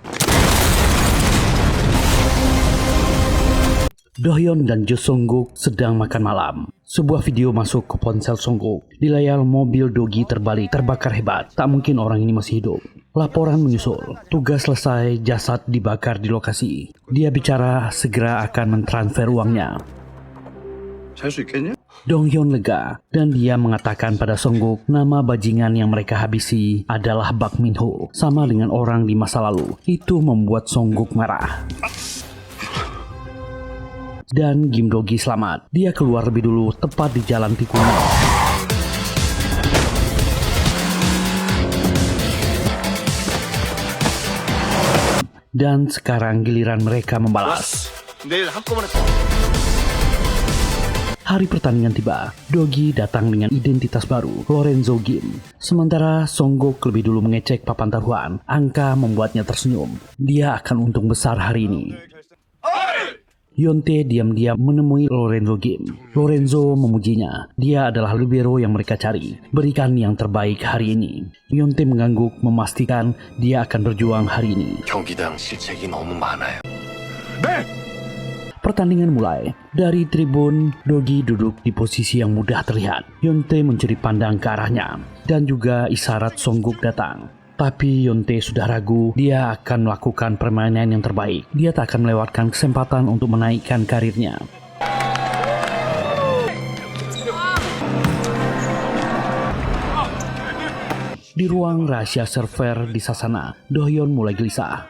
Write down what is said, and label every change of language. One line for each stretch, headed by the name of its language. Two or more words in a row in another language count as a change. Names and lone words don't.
Indonesian: Do-hyun dan Jo Sung-guk sedang makan malam. Sebuah video masuk ke ponsel Sung-guk. Di layar mobil Do-gi terbalik, terbakar hebat. Tak mungkin orang ini masih hidup. Laporan menyusul. Tugas selesai, jasad dibakar di lokasi. Dia bicara segera akan mentransfer uangnya.
Korean: 살 수 있겠냐?
Indonesian: Do-hyun lega dan dia mengatakan pada Sung-guk nama bajingan yang mereka habisi adalah Bak Min-ho, sama dengan orang di masa lalu. Itu membuat Sung-guk marah. Dan Kim Do-gi selamat. Dia keluar lebih dulu tepat di jalan tikungan. Dan sekarang giliran mereka membalas.
Korean: 내일 한꺼번에
Indonesian: Hari pertandingan tiba, Dogi datang dengan identitas baru, Lorenzo Gim. Sementara Songguk lebih dulu mengecek papan taruhan, angka membuatnya tersenyum. Dia akan untung besar hari ini. Yonte diam-diam menemui Lorenzo Gim. Lorenzo memujinya. Dia adalah libero yang mereka cari. Berikan yang terbaik hari ini. Yonte mengangguk memastikan dia akan berjuang hari ini.
Korean: 경기당 실책이 너무 많아요.
Indonesian: Pertandingan mulai. Dari tribun, Dogi duduk di posisi yang mudah terlihat. Yonte mencuri pandang ke arahnya. Dan juga isyarat Songguk datang. Tapi Yonte sudah ragu dia akan melakukan permainan yang terbaik. Dia tak akan melewatkan kesempatan untuk menaikkan karirnya. Di ruang rahasia server di Sasana, Dohyeon mulai gelisah.